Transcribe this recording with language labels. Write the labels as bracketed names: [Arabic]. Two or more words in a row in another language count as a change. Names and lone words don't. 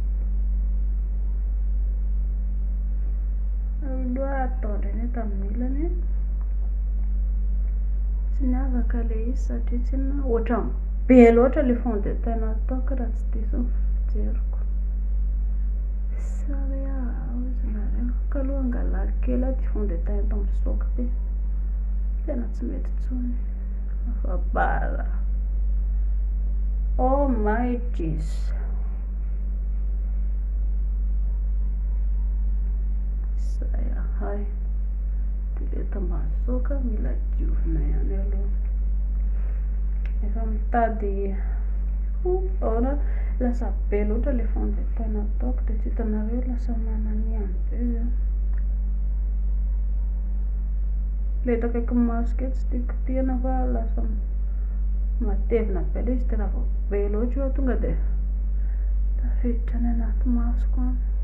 [Malagasy] Aloha atao indray ny tamin'ny ilany tsy niavaka ilay izy satria tsy ohatran'ny be loatra ilay [French] fond de teint [Malagasy] ataoko raha tsy diso ny fijeriko. Sary ozinareo ka aloha angalako kely ty [French] fond de teint [Malagasy] eto amin'ny saoko ty tena tsy mety tsony fa bara. [English] Oh my Jesus. [Malagasy] Saya hay dileta mazoka mila diovina ihany aloha efa mitady ona lasa be loatra le [French] fond de teint [Malagasy] ataoko dia tsy hitanareo lasa mananiany be le eto akaiky maso ke tsy tiako tiana fa lasa matevina be le izy tena vao be loatra io tonga dia tafiditra ny anaty masoko any.